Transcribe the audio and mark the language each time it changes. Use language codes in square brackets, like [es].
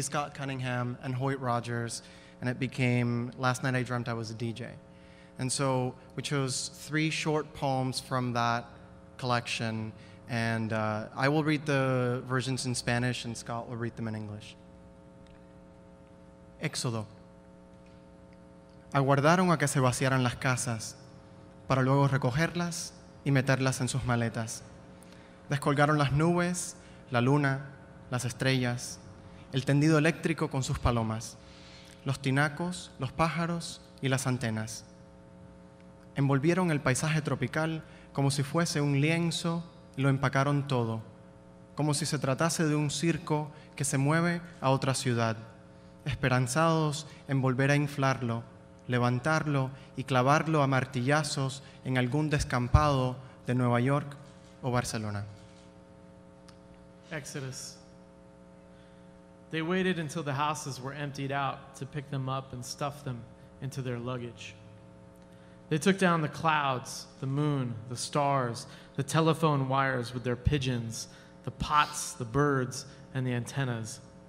[en] Scott Cunningham and Hoyt Rogers, and it became Last Night I Dreamt I Was a DJ. And so we chose 3 short poems from that collection, and I will read the versions in Spanish and Scott will read them in English. [es] Éxodo. Aguardaron a que se vaciaran las casas para luego recogerlas y meterlas en sus maletas. Descolgaron las nubes, la luna, las estrellas, el tendido eléctrico con sus palomas, los tinacos, los pájaros y las antenas. Envolvieron el paisaje tropical como si fuese un lienzo y lo empacaron todo, como si se tratase de un circo que se mueve a otra ciudad, esperanzados en volver a inflarlo, levantarlo y clavarlo a martillazos en algún descampado de Nueva York o Barcelona. [en] Exodus. They waited until the houses were emptied out to pick them up and stuff them into their luggage. They took down the clouds, the moon, the stars, the telephone wires with their pigeons, the pots, the birds, and the antennas.